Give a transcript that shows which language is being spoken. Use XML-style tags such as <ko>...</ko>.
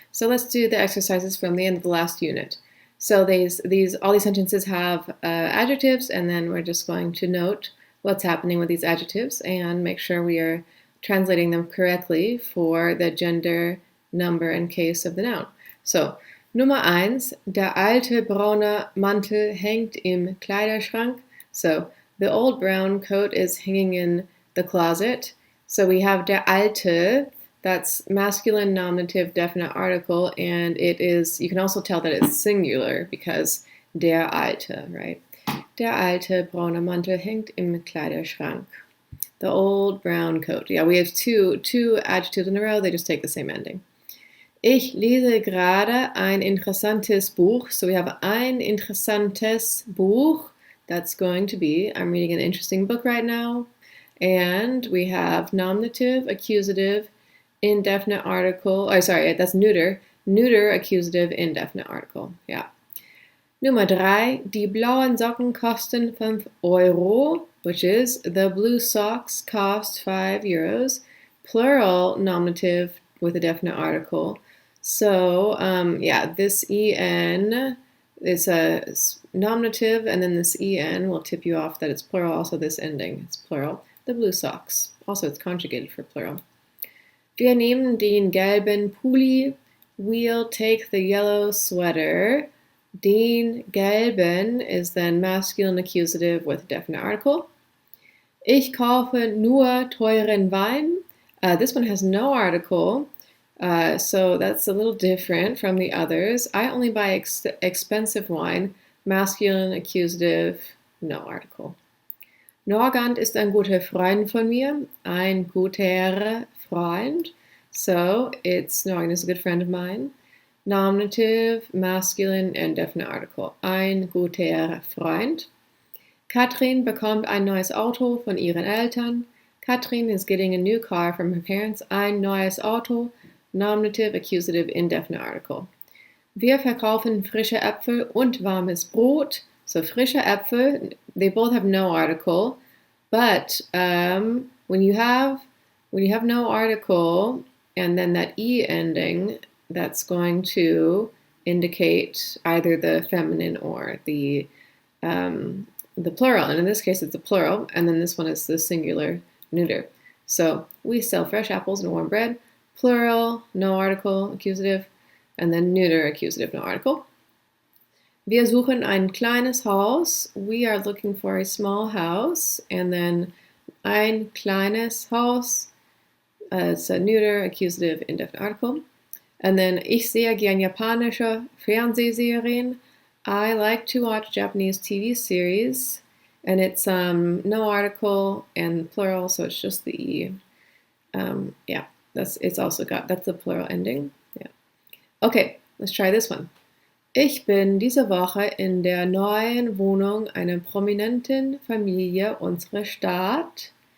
<en>So let's do the exercises from the end of the last unit. So all these sentences have adjectives, and then we're just going to note what's happening with these adjectives and make sure we are translating them correctly for the gender, number, and case of the noun.</en> <de>So, Nummer 1, der alte braune Mantel hängt im Kleiderschrank.</de> <en>So, the old brown coat is hanging in the closet. So we have</en> <de>der alte,</de> <en>that's masculine nominative definite article, and it is, you can also tell that it's singular because der alte, right?</en> <de>Der alte braune Mantel hängt im Kleiderschrank.</de> <en>The old brown coat. Yeah, we have two adjectives in a row, they just take the same ending.</en> <de>Ich lese gerade ein interessantes Buch.</de> <en>So we have</en> <de>ein interessantes Buch.</de> <en>That's going to be, I'm reading an interesting book right now. And we have nominative, accusative, indefinite article. Oh, sorry, that's neuter. Neuter, accusative, indefinite article. Yeah.</en> <de>Nummer 3, die blauen Socken kosten 5 Euro,</de> <en>which is the blue socks cost 5 euros. Plural nominative with a definite article. So, this en is a nominative, and then this en will tip you off that it's plural. Also, this ending, it's plural. The blue socks. Also, it's conjugated for plural.</en> <de>Wir nehmen den gelben Pulli.</de> <en>We'll take the yellow sweater.</en> <de>Den gelben</de> <en>is then masculine accusative with definite article.</en> <de>Ich kaufe nur teuren Wein.</de> <en>This one has no article. So that's a little different from the others. I only buy expensive wine, masculine, accusative, no article.</en> <de>Norgant ist ein guter Freund von mir, ein guter Freund.</de> <en>So Norgant is a good friend of mine. Nominative, masculine, and definite article.</en> <de>Ein guter Freund. Katrin bekommt ein neues Auto von ihren Eltern.</de> <en>Katrin is getting a new car from her parents.</en> <de>Ein neues Auto.</de> <en>Nominative, accusative, indefinite article.</en> <de>Wir verkaufen frische Äpfel und warmes Brot.</de> <en>So</en> <de>frische Äpfel,</de> <en>they both have no article, but when you have no article and then that e ending, that's going to indicate either the feminine or the plural. And in this case, it's a plural, and then this one is the singular neuter. So we sell fresh apples and warm bread. Plural, no article, accusative, and then neuter, accusative, no article.</en> <de>Wir suchen ein kleines Haus.</de> <en>We are looking for a small house, and then</en> <de>ein kleines Haus.</de> <en>It's a neuter, accusative, indefinite article. And then</en> <de>ich sehe gern japanische Fernsehserien.</de> <en>I like to watch Japanese TV series, and it's no article and plural, so it's just the e. That's the plural ending. Yeah. Okay, let's try this one.</en> <de>Ich bin diese Woche in der neuen Wohnung einer prominenten Familie unserer Stadt.</de>